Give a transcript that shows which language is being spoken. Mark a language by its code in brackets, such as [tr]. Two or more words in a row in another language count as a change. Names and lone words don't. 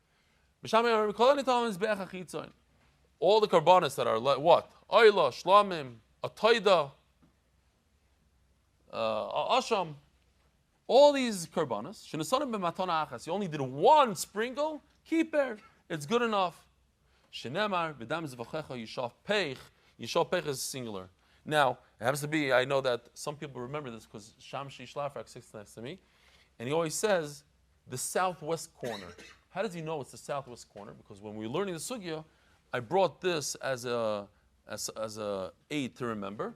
[en] All the karbanis that are what? [he] עולה, שלמים, תודה, אשם. [en] All these karbanis, you only did 1 sprinkle, keeper. It's good enough. [he] שנאמר, ודם זבחיך ישפך. ישפך [en] is singular. Now, it happens to be, I know that some people remember this because Shamshi Shlafrak sits next to me. And he always says, the southwest corner. How does he know it's the southwest corner? Because when we were learning the sugya, I brought this as a aid to remember.